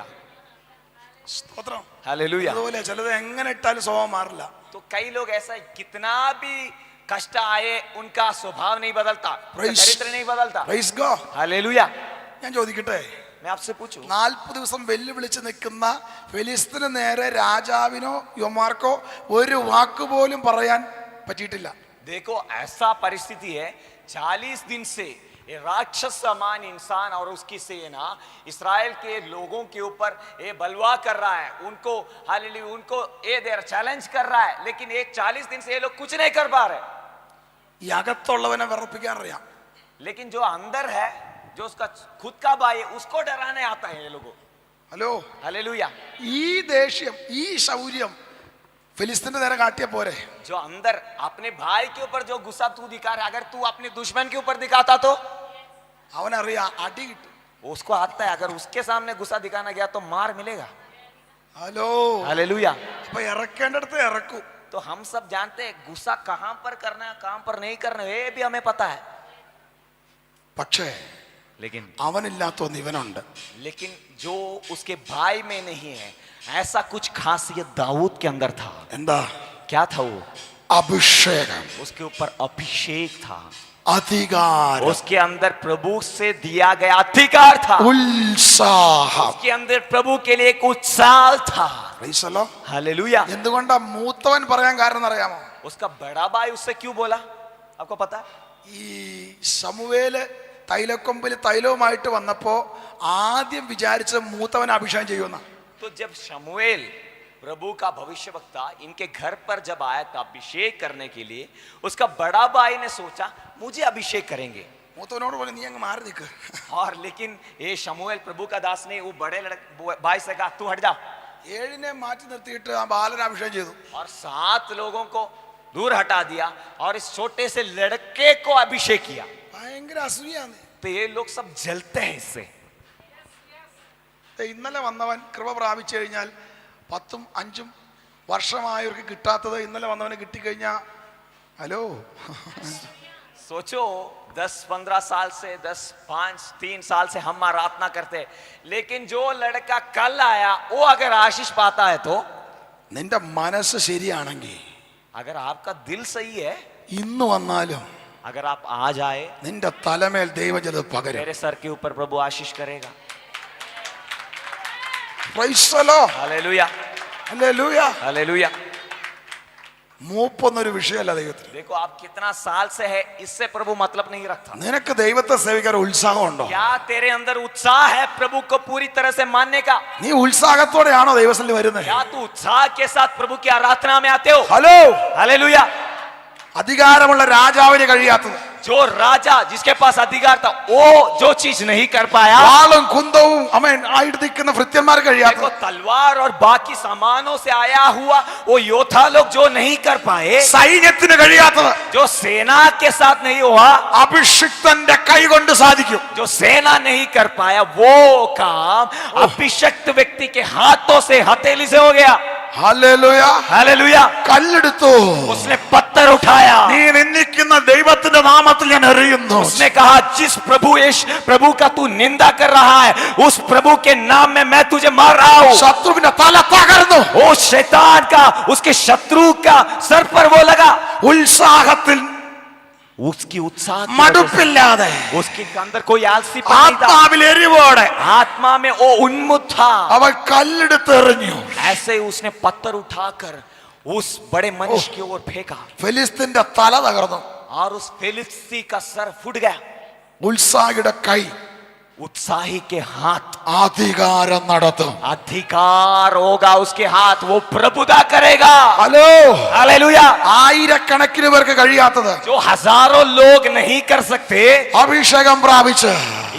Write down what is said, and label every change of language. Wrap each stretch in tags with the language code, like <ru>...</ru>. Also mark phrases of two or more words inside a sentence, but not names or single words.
<ml>സ്തോത്രം.</ml> <hi>हालेलुया।</hi> <ml>അതുപോലെ ചിലത് എങ്ങനെ ഇട്ടാലും സ്വഭാവം മാറില്ല.</ml> <hi>तो कई लोग ऐसा है, कितना भी कष्ट आए उनका स्वभाव नहीं बदलता, उनका Praise- चरित्र नहीं बदलता।</hi> <en>Praise God.</en> <hi>हालेलुया।</hi> <ml>ഞാൻ ചോദിക്കട്ടെ,</ml> <hi>मैं आपसे पूछूं,</hi> <ml>40 ദിവസം വെല്ലുവിളിച്ച് നിൽക്കുന്ന ഫെലിസ്തീന് നേരെ രാജാവിനോ യുവമാർക്കോ ഒരു വാക്കുപോലും പറയാൻ പറ്റിയിട്ടില്ല.</ml> <hi>देखो ऐसा परिस्थिति है, 40 दिन से ये राक्षस समान इंसान और उसकी सेना इस्राएल के लोगों के ऊपर ये बलवा कर रहा है, उनको हालेलुया उनको ये देर चैलेंज कर रहा है, लेकिन ये 40 दिन से ये लोग कुछ नहीं कर पा रहे।</hi> <ml>ഈ അകത്തുള്ളവനെ വിറപ്പിക്കാൻ അറിയാം.</ml> <hi>लेकिन जो अंदर है, जो उसका खुद का भाई है, उसको डराने आता है ये लोगों।</hi> <ml>ഹലോ,</ml> <hi>हालेलुया।</hi> <ml>ഈ ദേഷ്യം ഈ ശൗര്യം ഫെലിസ്തീന്റെ നേരെ കാട്ടിയ പോരെ?</ml> <hi>जो अंदर अपने भाई के ऊपर जो गुस्सा तू दिखा रहा है, अगर तू अपने दुश्मन के ऊपर दिखाता तो</hi> <ml>അവനറിയാം അടി കിട്ടും.</ml> <hi>उसको आता है, अगर उसके सामने गुस्सा दिखाना गया तो मार मिलेगा।</hi> <ml>ഹലോ,</ml> <hi>हालेलुया।</hi> <ml>അപ്പൊ ഇറക്കേണ്ടടുത്ത് ഇറക്കും.</ml> <hi>तो हम सब जानते हैं गुस्सा कहां पर करना है, कहां पर नहीं करना है, ये भी हमें पता है।</hi> <ml>പക്ഷേ</ml> <hi>लेकिन</hi> <ml>അവനില്ലാത്ത ഒന്ന് ഇവനുണ്ട്.</ml> <hi>जो उसके भाई में नहीं है, ऐसा कुछ खासियत दाऊद के अंदर था।</hi> <ml>എന്താ?</ml> <hi>क्या था वो?</hi> <ml>അഭിഷേകം,</ml> <hi>उसके ऊपर अभिषेक था,</hi> <ml>അധികാരം,</ml> <hi>उसके अंदर प्रभु से दिया गया अधिकार था,</hi> <ml>ഉത്സാഹം.</ml> <hi>उसके अंदर प्रभु के लिए एक उत्साह था।</hi> <en>Praise the Lord.</en> <hi>हालेलुया।</hi> <ml>എന്തുകൊണ്ടാ മൂത്തവൻ പറയാൻ കാരണം അറിയാമോ?</ml> <hi>उसका बड़ा भाई उससे क्यों बोला, आपको पता है?</hi> <ml>ഈ ശമൂവേല് തൈലക്കൊമ്പിൽ തൈലവുമായിട്ട് വന്നപ്പോ ആദ്യം വിചാരിച്ച മൂത്തവൻ അഭിഷേകം ചെയ്യുമെന്ന.</ml> <hi>तो जब शमूएल प्रभु का भविष्यवक्ता इनके घर पर जब आया था अभिषेक करने के लिए, उसका बड़ा भाई ने सोचा मुझे अभिषेक करेंगे।</hi> <ml>മൂത്തവനോട് പോലെ നീ അങ്ങ് മാറി നിൽക്ക്.</ml> <hi>और लेकिन ये शमूएल प्रभु का दास ने वो बड़े भाई से कहा तू हट जा,</hi> <ml>7 മാറ്റി നിർത്തിയിട്ട് ആ ബാലനെ അഭിഷേകം ചെയ്തു.</ml> <hi>और 7 लोगों को दूर हटा दिया और इस छोटे से लड़के को अभिषेक किया।</hi> <ml>ഭയങ്കര അസൂയാണ്.</ml> <hi>तो ये लोग सब जलते हैं इससे।</hi> <ml>ഇന്നലെ വന്നവൻ കൃപ പ്രാപിച്ചു കഴിഞ്ഞാൽ 10ഉം 5ഉം വർഷമായവർക്ക് കിട്ടാത്തത് ഇന്നലെ വന്നവന് കിട്ടിക്കഴിഞ്ഞാ ഹലോ,</ml> <hi>सोचो 10-15 साल से 3 साल से हम आराधना करते, लेकिन जो लड़का कल आया वो अगर आशीष पाता है तो,</hi> <ml>നിന്റെ മനസ്സ് ശരിയാണെങ്കിൽ</ml> <hi>अगर आपका दिल सही है,</hi> <ml>ഇന്ന് വന്നാലും</ml> <hi>अगर आप आ जाए,</hi> <ml>നിന്റെ തലമേൽ ദൈവം ചിലത് പകരും.</ml> <hi>मेरे सर के ऊपर प्रभु आशीष करेगा।</hi> <en>Praise the Lord.</en> <hi>हालेलुया।</hi> <ml>ഹല്ലേലൂയ.</ml> <hi>हालेलुया।</hi> <ml>മൂപ്പൊന്നൊരു വിഷയമല്ല ദൈവത്തിന്.</ml> <hi>देखो आप कितना साल से है, इससे प्रभु मतलब नहीं रखता।</hi> <ml>നിനക്ക് ദൈവത്തെ സേവിക്കാൻ ഉത്സാഹമുണ്ടോ?</ml> <hi>क्या तेरे अंदर उत्साह है प्रभु को पूरी तरह से मानने का?</hi> <ml>നീ ഉത്സാഹത്തോടെയാണോ ദൈവസന്നിധി വരുന്നത്?</ml> <hi>क्या तू उत्साह के साथ प्रभु की आराधना में आते हो?</hi> <ml>ഹലോ,</ml> <hi>हालेलुया।</hi> <ml>അധികാരമുള്ള രാജാവിന് കഴിയാത്തത്,</ml> <hi>जो राजा जिसके पास अधिकार था वो जो चीज नहीं कर पाया,</hi> <ml>വാളും കുന്തവും അമേൻ ആയിട്ട് നിൽക്കുന്ന ഭൃത്യന്മാർക്ക്</ml> <hi>देखो</hi> <ml>കഴിയാത്തത്,</ml> <hi>तलवार और बाकी सामानों से आया हुआ वो योद्धा लोग जो नहीं कर पाए,</hi> <ml>സൈന്യത്തിന് കഴിയാത്തത്</ml> <hi>जो सेना के साथ नहीं हुआ,</hi> <ml>അഭിഷിക്തന്റെ കൈ കൊണ്ട് സാധിക്കും.</ml> <hi>जो सेना नहीं कर पाया वो काम अभिषक्त व्यक्ति के हाथों से हथेली से हो गया।</hi> <ml>ഹല്ലേലൂയ.</ml> <hi>हालेलुया।</hi> <ml>കല്ലെടുത്തു.</ml> <hi>उसने पत्थर उठाया,</hi> <ml>നീ നിന്ദിക്കുന്ന ദൈവത്തിന്റെ നാമത്തിൽ ഞാൻ എറിയുന്നു.</ml> <hi>उसने कहा जिस प्रभु का तू निंदा कर रहा है उस प्रभु के नाम में मैं तुझे मार रहा हूं।</hi> <ml>ശത്രുവിന്റെ തല തകർന്നു.</ml> <hi>ओ शैतान का, उसके शत्रु का सर पर वो लगा।</hi> <ml>ഉത്സാഹത്തിൽ</ml> <hi>उसकी उत्साह की वजह</hi> <ml>മടുപ്പില്ലാതെ</ml> <hi>से, उसके अंदर कोई आलसीपन नहीं था,</hi> <ml>ആത്മാവിൽ എരിവോടെ</ml> <hi>आत्मा में वो उन्मुख था।</hi> <ml>അവൻ കല്ലെടുത്ത് എറിഞ്ഞു.</ml> <hi>ऐसे ही उसने पत्थर उठाकर उस बड़े मनुष्य की ओर फेंका</hi> <ml>ഫെലിസ്തീന്റെ തല തകർന്നു.</ml> <hi>और उस फिलिस्ती का सर फूट गया।</hi> <ml>ഉത്സാഹിയുടെ കൈ</ml> <hi>उत्साही के हाथ</hi> <ml>അധികാരം നടത്തും.</ml> <hi>अधिकार होगा उसके हाथ, वो प्रभुता करेगा।</hi> <ml>ഹലോ,</ml> <hi>हालेलुया।</hi> <ml>ആയിരക്കണക്കിന് പേർക്ക് കഴിയാത്തത്</ml> <hi>जो हजारों लोग नहीं कर सकते,</hi> <ml>അഭിഷേകം പ്രാപിച്ച്</ml>